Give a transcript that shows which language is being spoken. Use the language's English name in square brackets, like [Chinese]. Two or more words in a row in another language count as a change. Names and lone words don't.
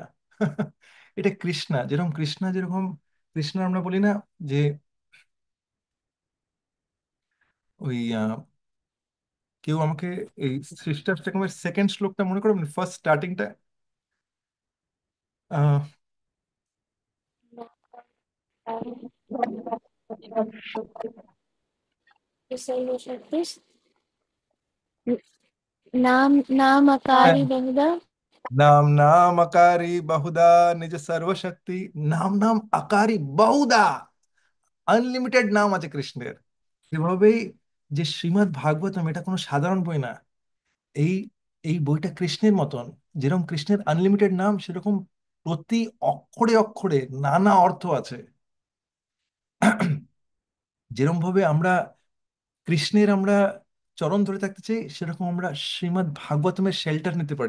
[Bangla] এটা কৃষ্ণা, যেরকম কৃষ্ণা যেরকম কৃষ্ণ আমরা বলি না যে ওই কেউ আমাকে এই সৃষ্টাষ্টকমের সেকেন্ড শ্লোকটা মনে করবেন, [English] first starting. [Sanskrit] नाम नामकारी बहुधा नाम नाम अकारी बहुधा निज सर्वशक्ति नाम नाम अकारी बहुधा [Bangla] আনলিমিটেড নাম আছে কৃষ্ণের। এভাবেই যে শ্রীমদ্ ভাগবতম এটা কোনো সাধারণ বই না। এই এই বইটা কৃষ্ণের মতন। যেরকম কৃষ্ণের আনলিমিটেড নাম, সেরকম প্রতি অক্ষরে অক্ষরে নানা অর্থ আছে। যেরকম ভাবে আমরা কৃষ্ণের আমরা চরণ ধরে থাকতে চাই, সেরকম আমরা শ্রীমদ্ ভাগবতমের শেল্টার নিতে পারি।